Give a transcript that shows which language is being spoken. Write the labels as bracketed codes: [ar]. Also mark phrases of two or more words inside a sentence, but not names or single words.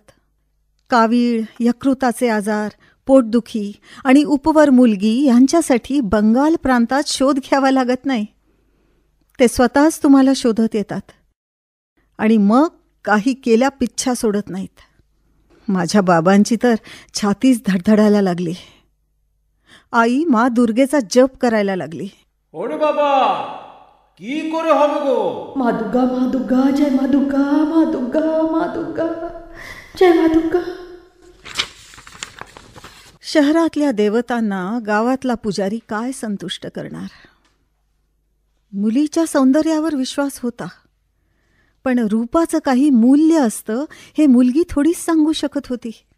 [mr] कावीळ, यकृताचे आजार, पोटदुखी आणि उपवर मुलगी यांच्यासाठी बंगाल प्रांतात शोध घ्यावा लागत नाही. ते स्वतःच तुम्हाला शोधत येतात आणि मग काही केल्या पिच्छा सोडत नाहीत. माझ्या बाबांची तर छातीच धडधडायला लागली. आई मा दुर्गेचा जप करायला लागली. [bn] ওরে বাবা, কি করে হবে গো? মা দুর্গা মা দুর্গা জয় মা দুর্গা মা দুর্গা মা দুর্গা জয় মা দুর্গা. [mr] शहरातल्या देवतांना गावातला पुजारी काय संतुष्ट करणार? मुलीच्या सौंदर्यावर विश्वास होता, पण रूपाचं काही मूल्य असतं हे मुलगी थोडीच सांगू शकत होती.